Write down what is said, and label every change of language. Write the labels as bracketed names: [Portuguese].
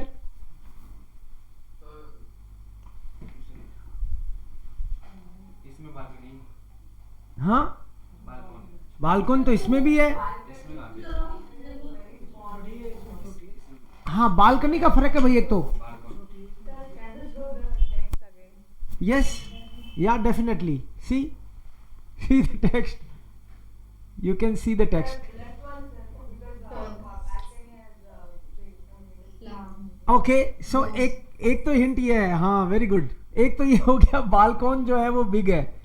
[Hindi] इसमें बालकनी, हाँ, [German] बालकन, [Hindi] बालकोन तो इसमें भी है। इसमें आगे, हाँ, बालकनी का फर्क है भाई एक तो। [German] बालकन, [English] Sir, can you show the text again? Yes, yeah, definitely. See the text. You can see the text. Left one, sir, because balcony has [Hindi] Okay, so एक तो हिंट ये है, हाँ, [English] Very good. [Hindi] एक तो ये हो गया, बालकोन जो है वो बिग है।